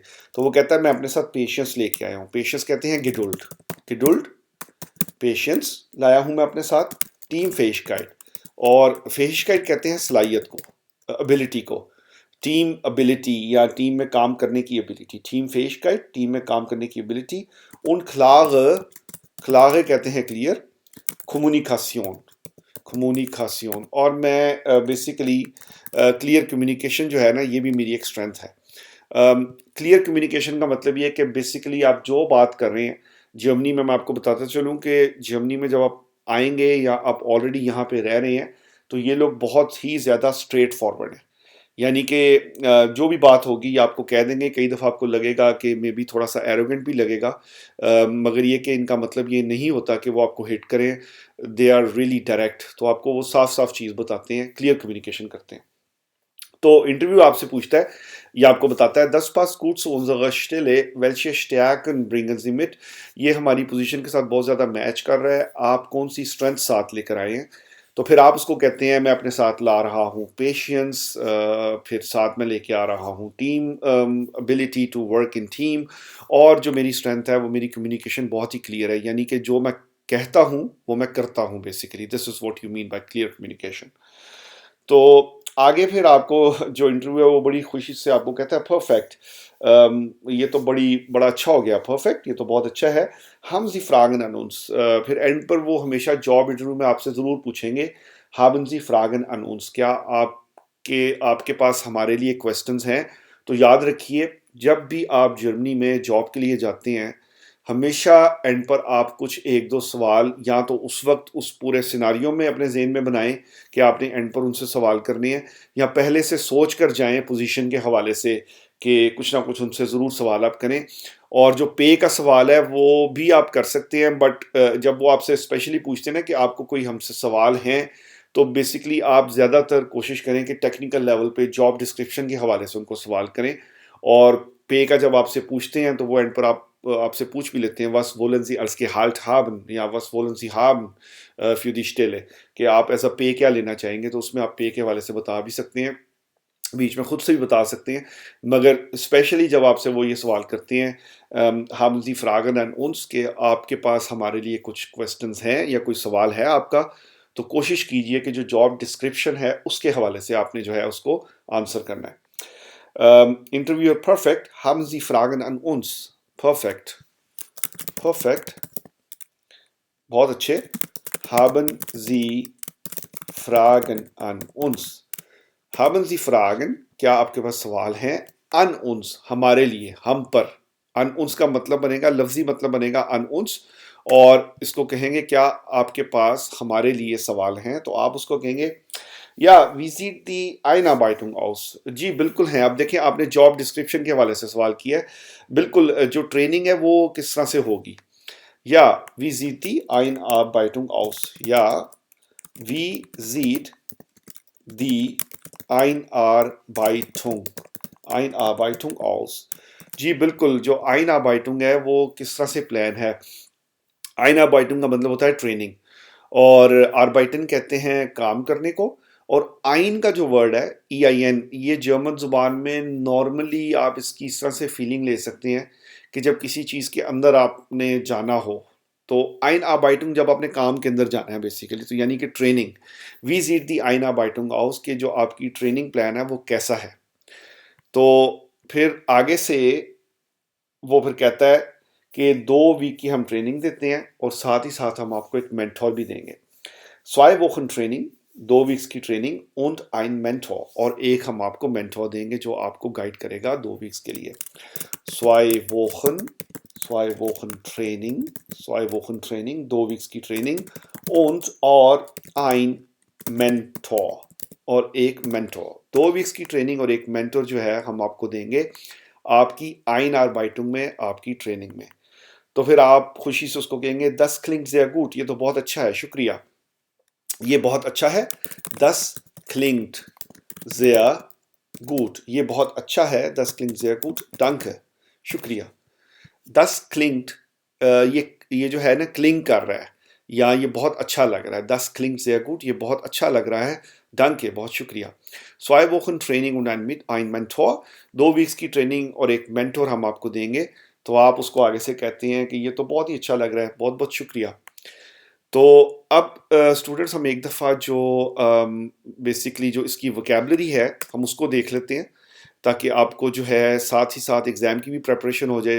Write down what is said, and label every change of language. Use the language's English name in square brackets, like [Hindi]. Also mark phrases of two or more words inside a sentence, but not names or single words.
[Hindi] तो वो कहता है मैं अपने साथ पेशेंस लेके आया हूँ। पेशेंस कहते हैं गिडुल्ड, गिडुल्ड पेशेंस लाया हूँ मैं अपने साथ। [German] Teamfähigkeit, [Hindi] और फेशकाइट कहते हैं सलाहियत को, एबिलिटी को। [English] team ability [Hindi] या टीम में काम करने की एबिलिटी, टीमफähigkeit, टीम में काम करने की एबिलिटी, [German] und klare [Hindi] कहते हैं क्लियर, कम्युनिकाशन और मैं बेसिकली [English] clear communication [Hindi] जो है ना, ये भी मेरी एक स्ट्रेंथ है। [English] clear communication [Hindi] का मतलब ये है कि बेसिकली आप जो बात कर रहे हैं, जर्मनी में मैं आपको बताता चलूँ कि जर्मनी में जब आप आएंगे या आप ऑलरेडी यहाँ पे रह रहे हैं, तो ये लोग बहुत ही ज़्यादा [English] straight forward [Hindi] हैं। यानी कि जो भी बात होगी ये आपको कह देंगे। कई दफ़ा आपको लगेगा कि [English] maybe [Hindi] थोड़ा सा एरोगेंट भी लगेगा, मगर ये कि इनका मतलब ये नहीं होता कि वो आपको हिट करें। [English] they are really direct, [Hindi] तो आपको वो साफ साफ चीज़ बताते हैं, [English] clear communication [Hindi] करते हैं। तो इंटरव्यू आपसे पूछता है, ये आपको बताता है, [German] 10 gut zu unserer Stelle, welche Stärken bringen Sie mit? [Hindi] ये हमारी पोजीशन के साथ बहुत ज़्यादा मैच कर रहा है, आप कौन सी स्ट्रेंथ साथ लेकर आए हैं। तो फिर आप उसको कहते हैं, मैं अपने साथ ला रहा हूँ पेशेंस, फिर साथ में लेके आ रहा हूँ [English] team ability to work in team, [Hindi] और जो मेरी स्ट्रेंथ है वो मेरी कम्युनिकेशन बहुत ही क्लियर है, यानी कि जो मैं कहता हूँ वो मैं करता हूँ। [English] basically this is what you mean by clear communication. [Hindi] तो आगे फिर आपको जो इंटरव्यू है वो बड़ी खुशी से आपको कहता है परफेक्ट, ये तो बड़ा अच्छा हो गया, परफेक्ट, ये तो बहुत अच्छा है। [German] Haben Sie Fragen an uns, [Hindi] फिर एंड पर वो हमेशा जॉब इंटरव्यू में आपसे ज़रूर पूछेंगे, [German] haben Sie Fragen an uns, [Hindi] क्या आपके पास हमारे लिए क्वेश्चंस हैं। तो याद रखिए, जब भी आप जर्मनी में जॉब के लिए जाते हैं, हमेशा एंड पर आप कुछ एक दो सवाल या तो उस वक्त उस पूरे सिनारियो में अपने जेहन में बनाएं कि आपने एंड पर उनसे सवाल करने हैं, या पहले से सोच कर जाएं पोजीशन के हवाले से कि कुछ ना कुछ उनसे ज़रूर सवाल आप करें। और जो पे का सवाल है वो भी आप कर सकते हैं, बट जब वो आपसे स्पेशली पूछते हैं ना कि आपको कोई हमसे सवाल हैं, तो बेसिकली आप ज़्यादातर कोशिश करें कि [English] technical level [Hindi] पे [English] job description [Hindi] के हवाले से उनको सवाल करें। और पे का जब आपसे पूछते हैं तो वो एंड पर आपसे पूछ भी लेते हैं, [German] was wollen Sie als Gehalt haben, या was wollen Sie haben für die Stelle, [Hindi] कि आप ऐसा पे क्या लेना चाहेंगे। तो उसमें आप पे के हवाले से बता भी सकते हैं, बीच में खुद से भी बता सकते हैं, मगर स्पेशली जब आपसे वो ये सवाल करते हैं, [German] haben Sie Fragen an uns, [Hindi] कि आपके पास हमारे लिए कुछ क्वेश्चंस हैं या कोई सवाल है आपका, तो कोशिश कीजिए कि जो [English] job description [Hindi] है उसके हवाले से आपने जो है उसको आंसर करना है। [German] Interviewer perfect, haben Sie Fragen an uns? Perfect, perfect, [Hindi] बहुत अच्छे। [German] Haben Sie Fragen an uns? Haben Sie Fragen, [Hindi] क्या आपके पास सवाल हैं? [German] An uns, [Hindi] हमारे लिए, हम पर। [German] An uns [Hindi] का मतलब बनेगा, लफ्जी मतलब बनेगा [German] an uns, [Hindi] और इसको कहेंगे क्या आपके पास हमारे लिए सवाल हैं, तो आप उसको कहेंगे या [German] wie sieht die Einarbeitung aus? [Hindi] जी बिल्कुल है। आप देखिए, आपने [English] job description [Hindi] के हवाले से सवाल किया है, बिल्कुल जो ट्रेनिंग है वो किस तरह से होगी। [German] या wie sieht die Einarbeitung aus? या wie sieht die Einarbeitung Einarbeitung aus? [Hindi] जी बिल्कुल, जो Einarbeitung है वो किस तरह से प्लान है। Einarbeitung का मतलब होता है ट्रेनिंग, और आर्बाइटन कहते हैं काम करने को। और आइन का जो वर्ड है EIN, ये जर्मन जुबान में नॉर्मली आप इसकी इस तरह से फीलिंग ले सकते हैं कि जब किसी चीज़ के अंदर आपने जाना हो, तो [German] Einarbeitung [Hindi] जब आपने काम के अंदर जाना है बेसिकली, तो यानी कि ट्रेनिंग। [German] wie sieht die Einarbeitung aus, [Hindi] के जो आपकी ट्रेनिंग प्लान है वो कैसा है। तो फिर आगे से वो फिर कहता है कि 2 वीक की हम ट्रेनिंग देते हैं, और साथ ही साथ हम आपको एक मेंटोर भी देंगे। 2 Wochen ट्रेनिंग, 2 वीक्स की ट्रेनिंग, [German] und ein Mentor, [Hindi] और एक हम आपको मेंटोर देंगे जो आपको गाइड करेगा 2 वीक्स के लिए। 2 Wochen, 2 Wochen ट्रेनिंग, 2 Wochen ट्रेनिंग, 2 वीक्स की ट्रेनिंग, [German] und और ein Mentor, [Hindi] और एक मेंटोर। 2 वीक्स की ट्रेनिंग और एक मेंटोर जो है हम आपको देंगे आपकी Einarbeitung में, आपकी ट्रेनिंग में। तो फिर आप खुशी से उसको कहेंगे, [German] das klingt sehr gut, [Hindi] ये तो बहुत अच्छा है, शुक्रिया, ये बहुत अच्छा है। [German] das klingt sehr gut, [Hindi] ये बहुत अच्छा है। [German] das klingt sehr gut, danke, शुक्रिया। das klingt, [Hindi] ये जो है ना क्लिंग कर रहा है, या ये बहुत अच्छा लग रहा है। [German] das klingt sehr gut, [Hindi] ये बहुत अच्छा लग रहा है, danke, बहुत शुक्रिया। 2 Wochen ट्रेनिंग [German] und ein Mentor, [Hindi] 2 वीक्स की ट्रेनिंग और एक मेंटोर हम आपको देंगे। तो आप उसको आगे से कहते हैं कि ये तो बहुत ही अच्छा लग रहा है, बहुत बहुत शुक्रिया। तो अब स्टूडेंट्स, हम एक दफ़ा जो बेसिकली जो इसकी वोकेबलरी है हम उसको देख लेते हैं। ताकि आपको जो है साथ ही साथ एग्ज़ाम की भी प्रिपरेशन हो जाए।